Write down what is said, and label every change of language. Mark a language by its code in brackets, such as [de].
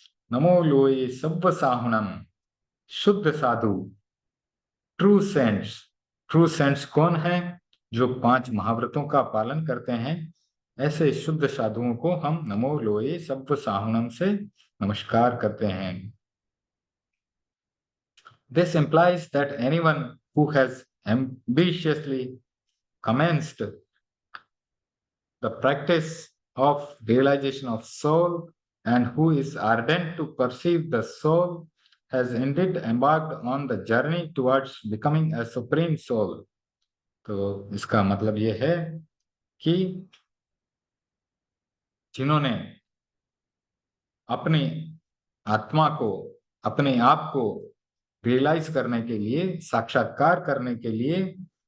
[pra] नमो लोए सब्ब साहुणम, [hi] शुद्ध साधु, [en] True saints. True saints [hi] कौन है? जो 5 महाव्रतों का पालन करते हैं, ऐसे शुद्ध साधुओं को हम [pra] नमो लोए सब्ब साहुणम [hi] से नमस्कार करते हैं। [en] This implies that anyone who has ambitiously commenced the practice of realization of soul and who is ardent to perceive the soul has indeed embarked on the journey towards becoming a supreme soul. [hi] तो इसका मतलब ये है कि जिन्होंने अपनी आत्मा को, अपने आप को रियलाइज करने के लिए, साक्षात्कार करने के लिए